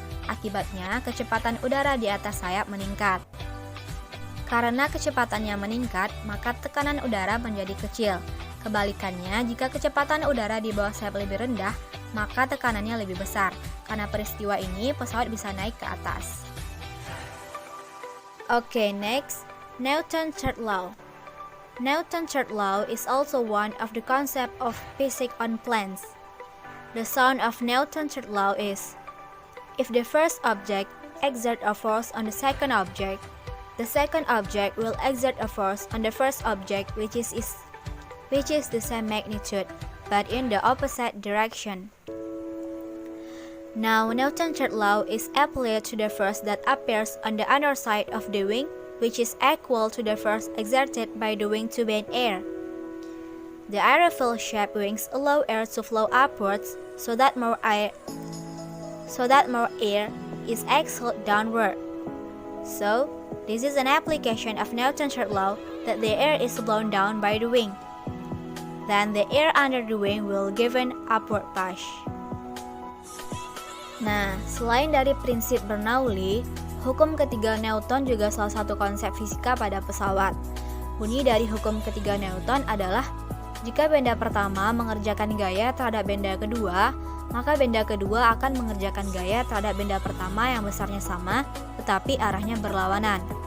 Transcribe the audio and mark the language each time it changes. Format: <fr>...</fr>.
<id>Akibatnya, kecepatan udara di atas sayap meningkat. Karena kecepatannya meningkat, maka tekanan udara menjadi kecil. Kebalikannya, jika kecepatan udara di bawah sayap lebih rendah, maka tekanannya lebih besar. Karena peristiwa ini, pesawat bisa naik ke atas.</id> <en>Okay, next, Newton's third law. Newton's third law is also one of the concepts of physics on planes. The sound of Newton's third law is, if the first object exerts a force on the second object, the second object will exert a force on the first object which is the same magnitude, but in the opposite direction. Now, Newton's third law is applied to the force that appears on the underside of the wing, which is equal to the force exerted by the wing to bend air. The aerofoil-shaped wings allow air to flow upwards so that more air is exhaled downward. So, this is an application of Newton's third law that the air is blown down by the wing. Then the air under the wing will give an upward push.</en> <id>Nah, selain dari prinsip Bernoulli, hukum ketiga Newton juga salah satu konsep fisika pada pesawat. Bunyi dari hukum ketiga Newton adalah, jika benda pertama mengerjakan gaya terhadap benda kedua, maka benda kedua akan mengerjakan gaya terhadap benda pertama yang besarnya sama, tetapi arahnya berlawanan.</id>